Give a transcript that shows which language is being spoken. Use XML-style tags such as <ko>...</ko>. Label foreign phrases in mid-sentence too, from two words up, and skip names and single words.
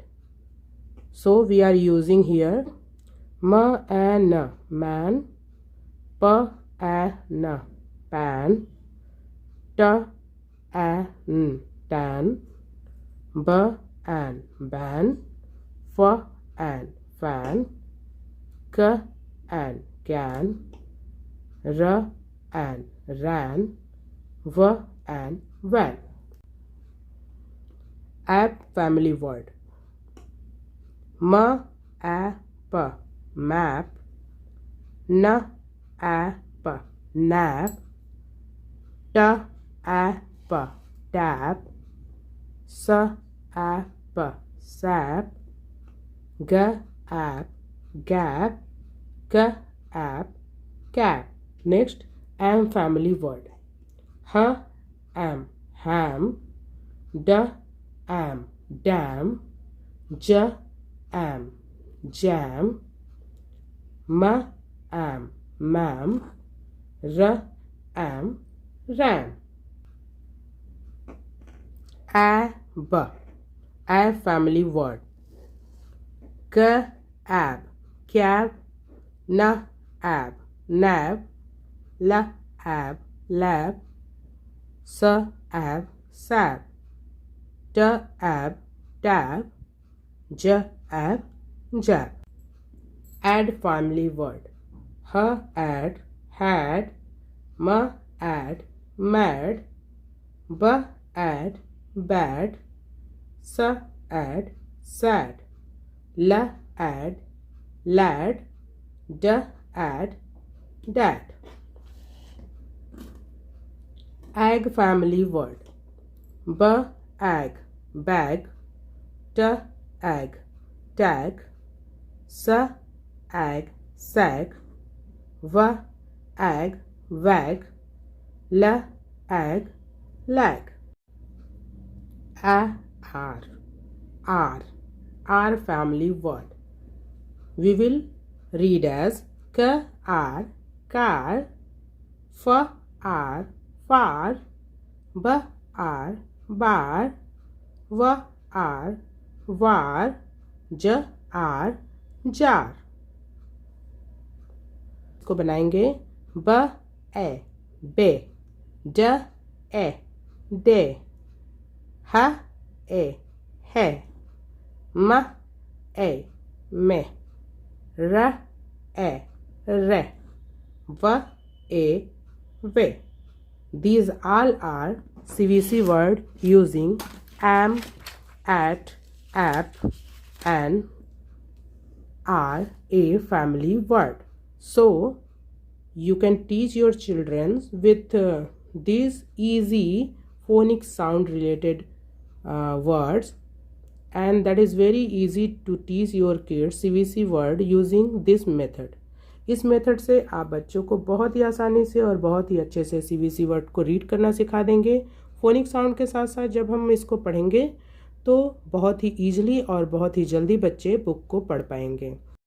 <en>So we are using here ma and na, man, pa and na, pan, ta and tan, ba and ban, fa and fan, ka and can, ra and ran, va and van. App family word. Ma a pa, map, na a pa, nap, ta a pa, tap, sa a pa, sap, ga app, gap, ka app, cap. Next, am family word. Ha am, ham, da am, dam, ja am, jam, ma am, mam, ra am, ram. A family word. Ka ab, cab, na ab, nab, la ab, lab, sa ab, sab, ta ab, tab, ja ab, jab. Add family word. Ha add, had, ma add, mad, ba add, bad, sa add, sad, la add, lad, da add, dad. Ag family word. Ba ag, bag, ta ag, tag, sa ag, sag, va ag, wag, la ag, lag. R family word. We will read as ka r, car, fa r, far, ba r, bar, va r, var, ja r, jar.</en> <hi>इसको बनाएंगे ब ए, बे, ड ए, दे, ह ए, है, म ए, में, र ए, रे, व ए, वे.</hi> <en>These all are CVC word using am, at, app and are a family word. So you can teach your children with these easy phonic sound related words, and that is very easy to teach your kids CVC word using this method.</en> <hi>इस मेथड से आप बच्चों को बहुत ही आसानी से और बहुत ही अच्छे से</hi> <en>CVC word</en> <hi>को रीड करना सिखा देंगे.</hi> <en>phonic sound</en> <hi>के साथ साथ जब हम इसको पढ़ेंगे तो बहुत ही ईजिली और बहुत ही जल्दी बच्चे बुक को पढ़ पाएंगे.</hi>